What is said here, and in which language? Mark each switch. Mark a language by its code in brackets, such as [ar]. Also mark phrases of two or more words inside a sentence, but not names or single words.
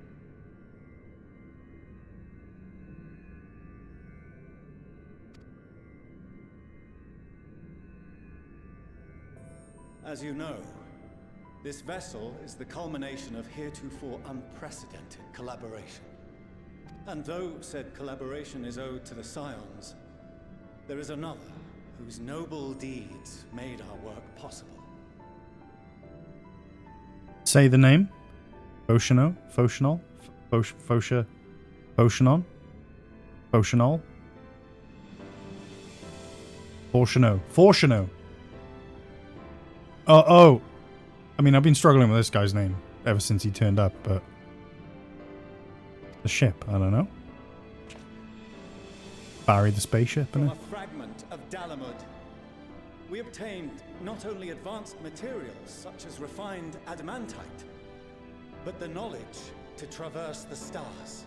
[en] As you know, this vessel is the culmination of heretofore unprecedented collaboration. And though said collaboration is owed to the Scions, there is another whose noble deeds made our work possible. Say the name. Foshanol? Foshanol? Fosha? Foshanon? Foshanol? Fortuneau. Oh. I mean, I've been struggling with this guy's name ever since he turned up, but... The ship, I don't know. Barry the spaceship, From innit? a fragment of Dalamud, we obtained not only advanced materials such as refined adamantite, but the knowledge to traverse the stars.